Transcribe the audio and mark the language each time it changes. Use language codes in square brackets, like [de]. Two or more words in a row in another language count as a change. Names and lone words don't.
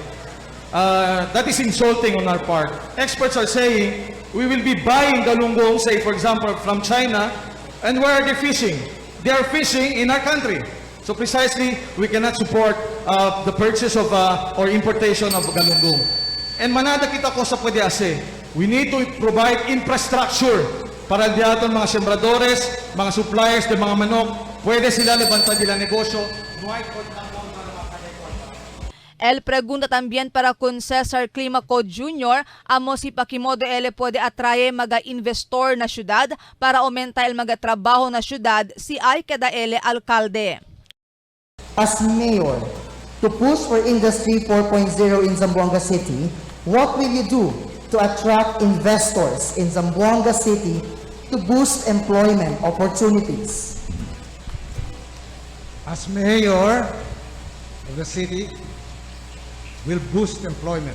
[en] That is insulting on our part. Experts are saying we will be buying galunggong, say for example, from China, and where are they fishing? They are fishing in our country. So precisely, we cannot support the purchase of or importation of galunggong. [cbk] And manada kita ko sa pwede ase, [en] we need to provide infrastructure [cbk] para diaton mga sembradores, mga suppliers, de mga manok, pwede sila levantar nila negosyo. El pregunta también para kung Cesar Climaco Jr. amo si Pakimodo ele puede atrae mga investor na syudad para aumenta el mga trabaho na syudad si ay kada ele alkalde. [en] As mayor, to push for Industry 4.0 in Zamboanga City, what will you do to attract investors in Zamboanga City to boost employment opportunities? As mayor of the city, will boost employment.